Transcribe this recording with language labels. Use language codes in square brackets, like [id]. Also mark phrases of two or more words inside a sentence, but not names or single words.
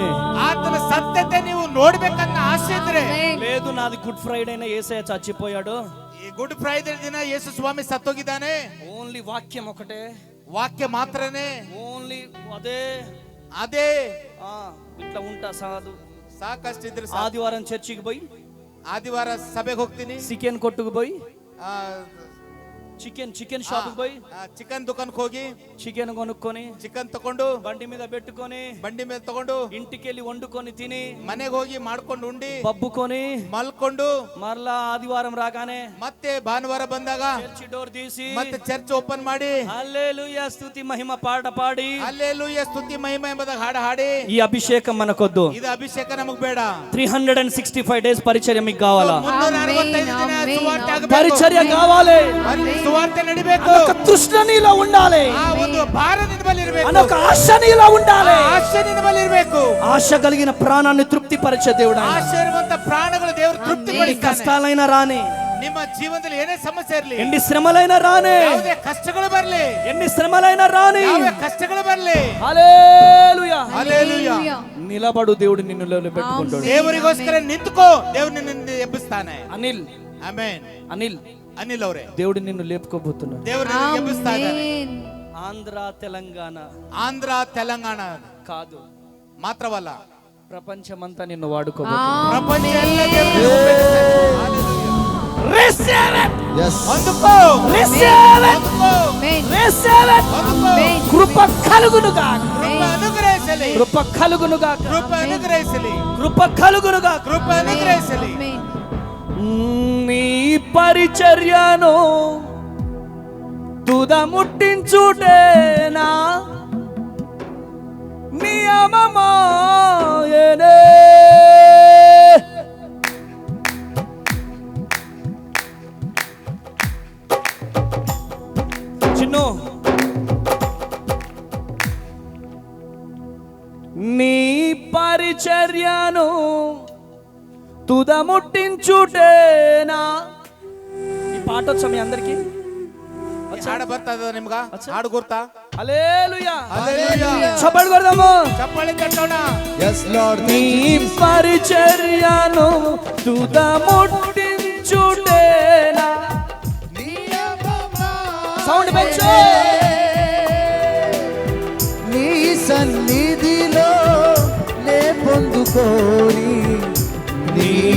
[kn] ಆತನ ಸತ್ಯತೆ ನೀವು ನೋಡ್ಬೇಕನ್ನ ಆಸೆ ಇದ್ರೆ, [te] లేదు నాది గుడ్ ఫ్రైడేనే యేసయ్య చచ్చిపోయాడు, [kn] ಈ ಗುಡ್ ಫ್ರೈಡೆ ದಿನ ಯೇಸು ಸ್ವಾಮಿ ಸತ್ತೋಗಿದ್ದಾನೆ, [te] ఓన్లీ వాక్యం ఒకటే, [kn] ವಾಕ್ಯ ಮಾತ್ರನೇ, [te] ఓన్లీ అదే [kn] ಅದೇ [te] ఇట్లా ఉంటా సాధు. [kn] ಸಾಕಷ್ಟಿದ್ರೆ [te] ఆదివారం చర్చికి పోయి, [kn] ಆದಿವಾರ ಸಭೆಗೆ ಹೋಗ್ತೀನಿ, [te] చికెన్ కొట్టుకు పోయి, ಆ, [en] chicken shop [te] పోయి [kn] ಚಿಕನ್ ದುಕಾನ್ಗೆ ಹೋಗಿ [te] చికెన్ కొనుక్కొని [kn] ಚಿಕನ್ ತಕೊಂಡು [te] బండి మీద పెట్టుకొని [kn] ಬಂಡಿ ಮೇಲೆ ತಗೊಂಡು [te] ఇంటికెళ్ళి వండుకొని తిని [kn] ಮನೆಗೆ ಹೋಗಿ ಮಾಡ್ಕೊಂಡು ಉಂಡಿ [te] పబ్బుకొని [kn] ಮಲ್ಕೊಂಡು [te] మరలా ఆదివారం రాగానే [kn] ಮತ್ತೆ ಭಾನುವಾರ ಬಂದಾಗ [en] church door [te] తీసి [kn] ಮತ್ತೆ [en] church open [kn] ಮಾಡಿ [te] హల్లెలూయా స్తుతి మహిమ పాట పాడి [kn] ಹಲ್ಲೆಲೂಯಾ ಸ್ತುತಿ ಮಹಿಮೆ ಎಂಬುದಾಗಿ ಹಾಡು ಹಾಡಿ. [te] ఈ అభిషేకం మనకొద్దు. [kn] ಇದು ಅಭಿಷೇಕ ನಮಗ್ ಬೇಡ. [te] 365 days పరిచర్య మీకు కావాలా? [kn] 365 ದಿನ ಸುವಾರ್ತೆ ಆಗಬೇಕು. [te] పరిచర్య కావాలి. [kn] ಸುವಾರ್ತೆ ನಡಿಬೇಕು. [te] ఒక తృష్ణ నీలో ఉండాలి, [kn] ಆ ಒಂದು ಭಾರ ನಿನ್ನ ಬಳಿ ಇರಬೇಕು. [te] ఒక ఆశ నీలో ఉండాలి. [kn] ಆಶೆ ನಿನ್ನ ಬಳಿ ಇರಬೇಕು. [te] ఆశ కలిగిన ప్రాణాన్ని తృప్తిపరిచే దేవుడు ఆయన. [kn] ಆಶೆ ಇರುವಂತ ಪ್ರಾಣಗಳು ದೇವರು ತೃಪ್ತಿ [te] ఎన్ని [kn] ಪಡಿಸ್ತಾನೆ. [te] కష్టాలైనా రాని, [kn] ನಿಮ್ಮ ಜೀವನದಲ್ಲಿ ಏನೇ ಸಮಸ್ಯೆ ಇರಲಿ, [te] ఎన్ని శ్రమలైనా రాని, [kn] ಯಾವುದೇ ಕಷ್ಟಗಳು ಬರಲಿ, [te] ఎన్ని శ్రమలైనా రాని, [kn] ಯಾವುದೇ ಕಷ್ಟಗಳು ಬರಲಿ, [te] హల్లెలూయా, [kn] ಹಲ್ಲೆಲೂಯಾ, [te] నిలబడు, దేవుడు నిన్ను పెట్టుకుంటాడు. [kn] ದೇವರಿಗೋಸ್ಕರ ನಿಂತುಕೋ, ದೇವರು ನಿನ್ನ ಎಬ್ಬಿಸ್ತಾನೆ. [te] అనిల్ [kn] ಆಮೆನ್. ಅನಿಲ್ ಅವರೇ, [te] దేవుడు నిన్ను లేపుకోబోతున్నాడు. [kn] ದೇವರು ನಿನ್ನ ಎಬ್ಬಿಸ್ತಾ ಇದ್ದಾನೆ. [te] ఆమేన్. ఆంధ్ర తెలంగాణ [kn] ಆಂಧ್ರ ತೆಲಂಗಾಣ [te] కాదు, [kn] ಮಾತ್ರವಲ್ಲ, [te] ప్రపంచమంతా నిన్ను వాడుకోబోతున్నాడు. [kn] ಪ್ರಪಂಚ ಎಲ್ಲ ದೇವರು ನಿನ್ನ ಉಪಯೋಗಿಸ್ತಾನೆ. ಹಲ್ಲೆಲೂಯಾ. [en] Receive it! Yes. [kn] ಹೊಂದಿಕೋ, [en] Receive it! [kn] ಹೊಂದಿಕೋ, [te] ఆమేన్. [en] Receive it! [kn] ಹೊಂದಿಕೋ. [te] ఆమేన్. కృప కలుగునుగా, [kn] ಕೃಪೆ ಅನುಗ್ರಹಿಸಲಿ, [te] కృప కలుగునుగా, [kn] ಕೃಪೆ ಅನುಗ್ರಹಿಸಲಿ, [te] కృప కలుగునుగా. [kn] ಕೃಪೆ ಅನುಗ್ರಹಿಸಲಿ. [te] ఆమేన్. నీ పరిచర్యను తుదముట్టించుటేనా నియమమాయనే. చిన్ను, నీ పరిచర్యను తుదముట్టించుటేనా. ఈ పాట వచ్చా మీ అందరికి? [kn] ಹಾಡು ಬರ್ತಾ ಇದ ನಿಮ್ಗ? ಹಾಡು ಗುರ್ತಾ? [te] హల్లెలూయా, [kn] ಹಲ್ಲೆಲೂಯಾ. [te] చప్పట్లు కొడదాము. [kn] ಚಪ್ಪಾಳೆ ತಟ್ಟೋಣ. [en] Yes, Lord. [te] నీ పరిచర్యను తుదముట్టించుటేనా. సౌండ్ పెంచు. నీ సన్నిధిలో నే పొందుకోని నీ